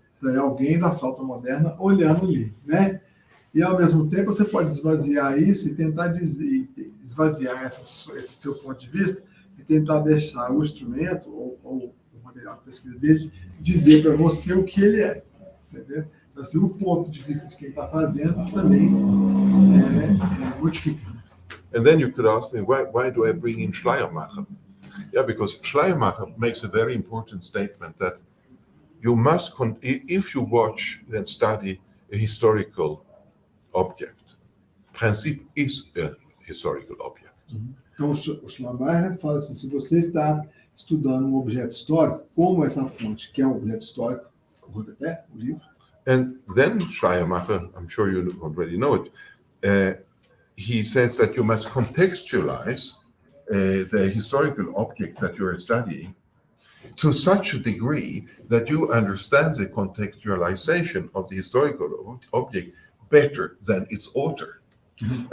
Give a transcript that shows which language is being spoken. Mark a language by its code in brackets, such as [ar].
[pt] Então, é alguém da flauta moderna olhando ali, né? E, ao mesmo tempo, você pode esvaziar isso e tentar esvaziar esse seu ponto de vista e tentar deixar o instrumento ou o material de pesquisa dele dizer para você o que ele é. Entendeu? Então, assim, o ponto de vista de quem está fazendo também é modificado. [en] And then you could ask me, why do I bring in Schleiermacher? Yeah, because Schleiermacher makes a very important statement that you must, if you watch and study a historical object, Prinzip is a historical object. [pt] Então, o Schleiermacher fala assim, se você está estudando um objeto histórico, como essa fonte, que é um objeto histórico, o rodapé, o livro. [en] And then Schleiermacher, I'm sure you already know it, he says that you must contextualize the historical object that you are studying to such a degree that you understand the contextualization of the historical object better than its author. Mm-hmm.